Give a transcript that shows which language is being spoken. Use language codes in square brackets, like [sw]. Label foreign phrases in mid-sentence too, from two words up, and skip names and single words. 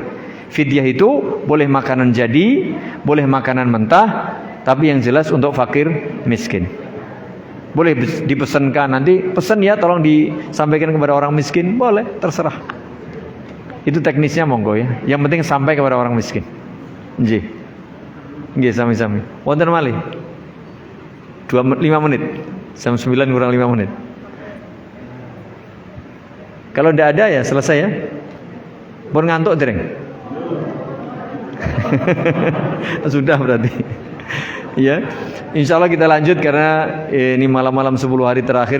[id] Fidyah itu boleh makanan jadi, boleh makanan mentah, tapi yang jelas untuk fakir miskin. Boleh dipesankan, nanti pesan ya tolong disampaikan kepada orang miskin, boleh, terserah. Itu teknisnya monggo ya. Yang penting sampai kepada orang miskin. [jv] Nggih. Nggih sami-sami. Wonten malih. [id] 5 menit. Jam 9 kurang 5 menit. Kalau tidak ada ya selesai ya. [jv] Pun ngantuk dereng. [id] Sudah berarti. Ya, [ar] insya Allah [id] kita lanjut karena ini malam-malam 10 hari terakhir.